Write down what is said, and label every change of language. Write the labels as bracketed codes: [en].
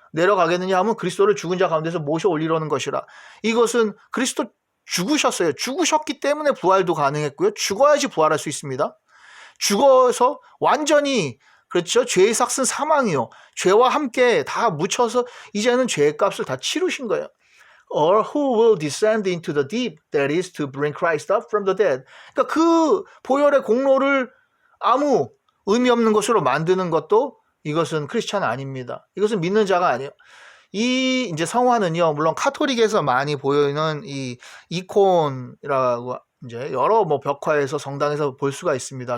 [ko] 내려가겠느냐 하면 그리스도를 죽은 자 가운데서 모셔 올리려는 것이라. 이것은 그리스도 죽으셨어요. 죽으셨기 때문에 부활도 가능했고요. 죽어야지 부활할 수 있습니다. 죽어서 완전히, 그렇죠, 죄의 삭은 사망이요, 죄와 함께 다 묻혀서 이제는 죄의 값을 다 치르신 거예요. [en] Or who will descend into the deep, that is to bring Christ up from the dead. [ko] 그러니까 그 보혈의 공로를 아무 의미 없는 것으로 만드는 것도 이것은 크리스찬 아닙니다. 이것은 믿는 자가 아니에요. 이 이제 성화는요, 물론 카톨릭에서 많이 보이는 이 이콘이라고 이제 여러 뭐 벽화에서 성당에서 볼 수가 있습니다.